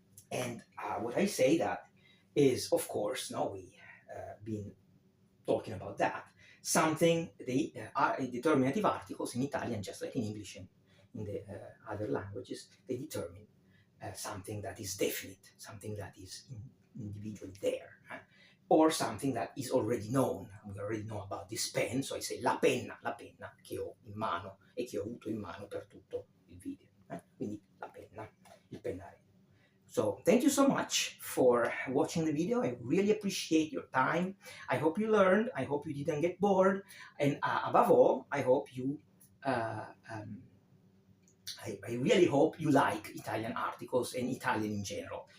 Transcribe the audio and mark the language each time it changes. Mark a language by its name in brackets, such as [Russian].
[English] And what I say that is, of course, we been talking about that, something, the determinative articles in Italian, just like in English and in the other languages, they determine something that is definite, something that is individually there, or something that is already known. We already know about this pen, so I say [Italian] la penna che ho in mano e che ho avuto in mano per tutto il video. Quindi la penna, il pennarello. [English] So thank you so much for watching the video. I really appreciate your time. I hope you learned. I hope you didn't get bored. And above all, I hope you, I really hope you like Italian articles and Italian in general.